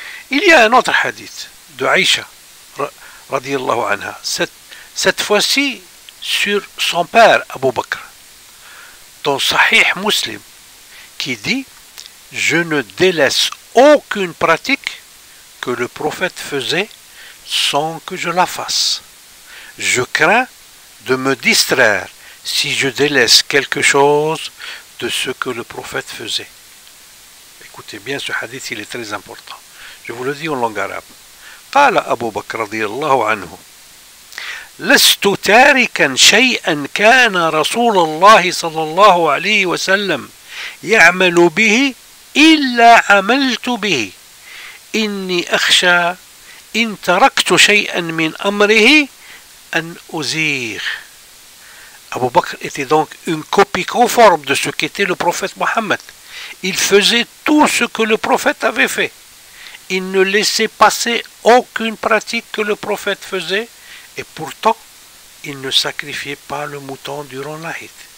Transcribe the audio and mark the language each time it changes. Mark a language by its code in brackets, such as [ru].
[fr] Il y a un autre hadith de Aïcha, radiyallahu anha, cette fois-ci sur son père Abu Bakr, dans Sahih Muslim, qui dit « Je ne délaisse aucune pratique que le prophète faisait sans que je la fasse. Je crains de me distraire si je délaisse quelque chose de ce que le prophète faisait. » Écoutez bien, ce hadith, il est très important. Je vous le dis en langue arabe. [ar] قال أبو بكر رضي الله عنه لست تاركا شيئا كان رسول الله صلى الله عليه وسلم يعمل به إلا عملت به إني أخشى إن تركت شيئا من أمره أن أزيغ. [fr] Abu Bakr était donc une copie conforme de ce qu'était le prophète Mohammed. Il faisait tout ce que le prophète avait fait. Il ne laissait passer aucune pratique que le prophète faisait, et pourtant, il ne sacrifiait pas le mouton durant l'Aïd.